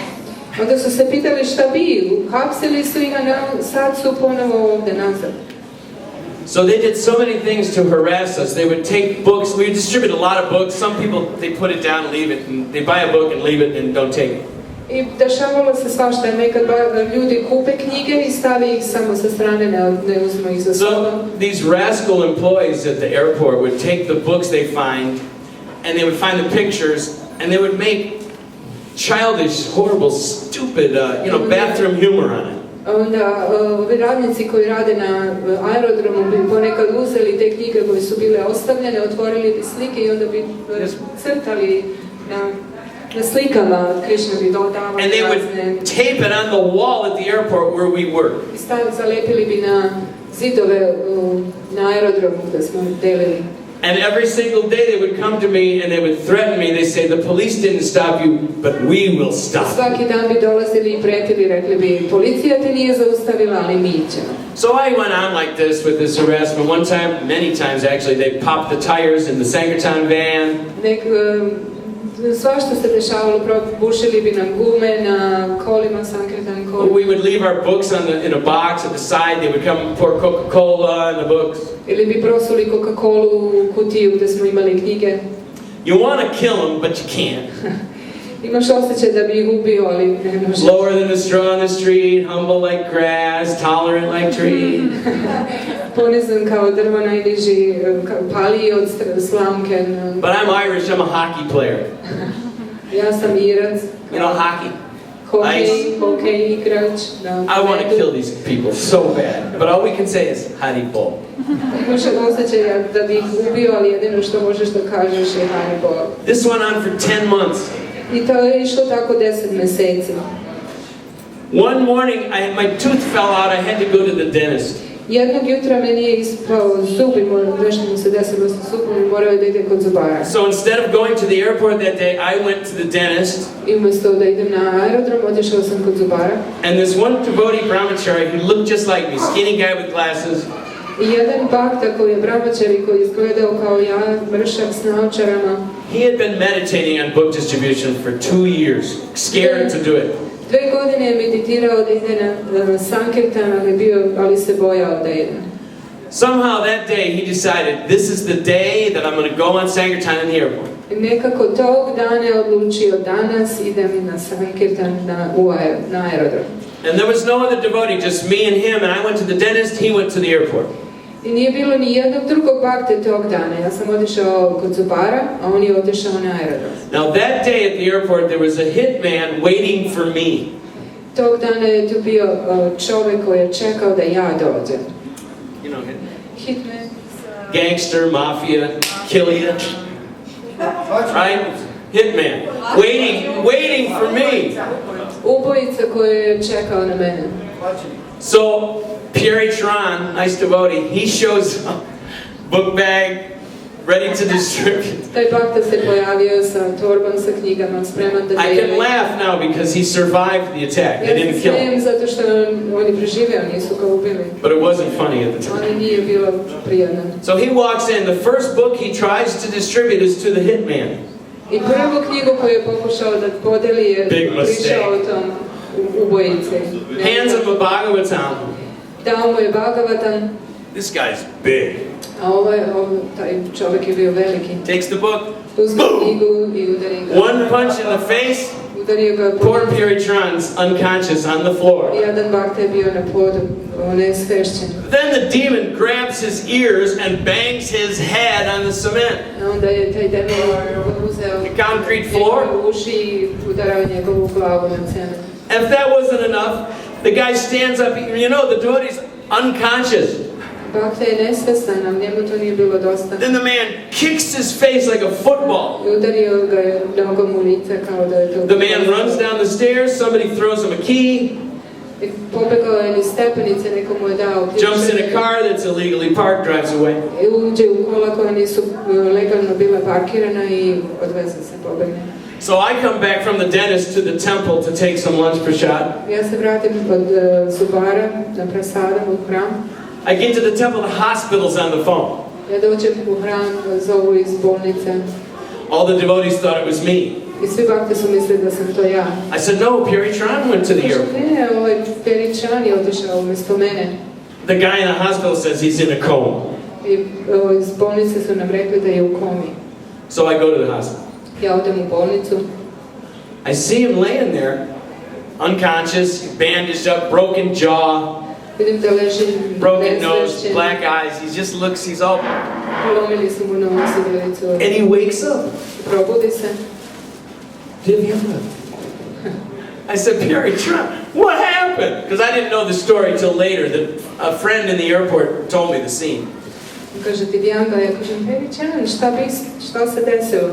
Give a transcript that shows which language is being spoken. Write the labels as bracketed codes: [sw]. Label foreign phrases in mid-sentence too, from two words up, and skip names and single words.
[sr] Onda su se pitali šta bi, hapsili su ih, a sad su ponovo ovdje nazad. [en] So they did so many things to harass us. They would take books, we would distribute a lot of books. Some people, they put it down and leave it, and they buy a book and leave it and don't take it. [sr] I dešavalo se svašta, nekad ljudi kupe knjige i stave ih samo sa strane, ne uzmu ih za sobom. [en] So these rascal employees at the airport would take the books they find, and they would find the pictures, and they would make childish, horrible, stupid, bathroom humor on it. [sr] Onda ovi radnici koji rade na aerodromu bi ponekad uzeli te knjige koje su bile ostavljene, otvorili bi slike i onda bi crtali na slikama Krishna bi dodavali. [en] And they would tape it on the wall at the airport where we were. [sr] I zalepili bi na zidove na aerodromu gdje smo delili. [en] And every single day they would come to me and they would threaten me. They say, the police didn't stop you, but we will stop. [sr] Svaki dan bi dolazili i pretili, rekli bi, policija te nije zaustavila, ali mi ćemo. [en] So I went on like this with this harassment. One time, many times actually, they popped the tires in the Sankirtan van. [sr] Svašta se dešavalo, bušili bi nam gume na kolima, Sankirtan kolima. [en] We would leave our books in a box at the side. They would come and pour Coca-Cola in the books. [sr] Ili bi prosuli Coca-Colu u kutiju gdje smo imali knjige. [en] You want to kill them, but you can't. [sr] Imaš osjećaj da bi ih ubio, ali ne možeš. [en] Lower than a straw on the street, humble like grass, tolerant like tree. [sr] Ponizan kao drvo, najniži, paliji od slamke. [en] But I'm Irish, I'm a hockey player. [sr] Ja sam Irac. [en] You know hockey? [sr] Hokej igrač. [en] I want to kill these people so bad, but all we can say is Haribol. [sr] Imaš osjećaj da bi ih ubio, ali jedino što možeš da kažeš je Haribol. [en] This went on for 10 months. [sr] I to je išlo tako 10 mjeseci. [en] One morning, my tooth fell out. I had to go to the dentist. [sr] Jednog jutra meni je ispao zub i nešto mu se desilo sa zubom i morao je da ide kod zubara. [en] So instead of going to the airport that day, I went to the dentist. [sr] I umjesto da idem na aerodrom, otišao sam kod zubara. [en] And this one devotee brahmachari who looked just like me, skinny guy with glasses. [sr] I jedan bakta koji je brahmachari, koji izgledao kao ja, mršav s naočarama. [en] He had been meditating on book distribution for 2 years, scared to do it. [sr] 2 godine je meditirao da ide na Sankirtan, ali se bojao da ide. [en] Somehow that day he decided, this is the day that I'm going to go on Sankirtan in the airport. [sr] Nekako tog dana je odlučio, danas idem na Sankirtan na aerodrom. [en] And there was no other devotee, just me and him, and I went to the dentist, he went to the airport. [sr] I nije bilo ni jednog drugog bakte tog dana. Ja sam otišao kod zubara, a on je otišao na aerodrom. [en] Now that day at the airport there was a hitman waiting for me. [sr] Tog dana je tu bio čovjek koji je čekao da ja dođem. [en] You know, hitman. [sr] Hitman. [en] Gangster, mafia, kill you. Right? Hitman. Waiting for me. [sr] Ubojica koji je čekao na mene. [en] So, Pierre Tron, nice devotee, he shows up, book bag, ready to distribute. [sr] Taj bakta se pojavio sa torbom sa knjigama, spreman da [en] I [sr] dijeli. [en] can laugh now because he survived the attack. They didn't kill him. [sr] Ja se smijem zato što on je preživio, nisu ga ubili. [en] But it wasn't funny at the time. [sr] Ali nije bilo prijatno. [en] So he walks in. The first book he tries to distribute is to the hitman. [sr] I prvu knjigu koju je pokušao da podeli je prišao o tom ubojici. [en] Hands him a Bhagavatam. [sr] Dao mu je Bhagavatam. [en] This guy's big. [sr] A taj čovjek je bio veliki. [en] Takes the book. [sr] Uzme knjigu i udari ga. [en] One punch in the face. [sr] Udario ga. [en] Poor Pierre Tron's unconscious on the floor. [sr] Jedan bakta je bio na podu, on je svešćen. [en] Then the demon grabs his ears and bangs his head on the cement. [sr] Onda je taj demon uzeo [en] the concrete floor. [sr] Uši i udarao njegovu glavu na cement. [en] And if that wasn't enough, the guy stands up. You know, the devotee's unconscious. [sr] Bakta je nesvestan, a njemu to nije bilo dosta. [en] Then the man kicks his face like a football. [sr] I udario ga je nogom u lice kao da je to. [en] The man runs down the stairs. Somebody throws him a key. [sr] I pobegao je niz stepenice, neko mu je dao ključ. [en] Jumps in a car that's illegally parked, drives away. [sr] I uđe u kola koja nisu legalno bila parkirana i odveze se, pobegne. [en] So I come back from the dentist to the temple to take some lunch prasad. [sr] Ja se vratim od zubara na prasadam u hram. [en] I get to the temple, the hospital's on the phone. [sr] Ja dođem u hram, zovu iz bolnice. [en] All the devotees thought it was me. [sr] I svi bakte su mislili da sam to ja. [en] I said, no, Pierre Tron went to the airport. [sr] Ne, Pierre Tron je otišao umjesto mene. [en] The guy in the hospital says he's in a coma. [sr] I iz bolnice su nam rekli da je u komi. [en] So I go to the hospital. [sr] Ja odem u bolnicu. [en] I see him laying there, unconscious, bandaged up, broken jaw, [sr] Vidim da leži [en] broken nose, black eyes. He just looks, he's all... [sr] Polomili su mu nos i delicu. [en] And he wakes up. [sr] Probudi se. Divyanga. [en] I said, Pierre Tron, what happened? Because I didn't know the story till later. A friend in the airport told me the scene. [sr] Kaže Divyanga, ja kažem, Pierre Tron, šta se desilo?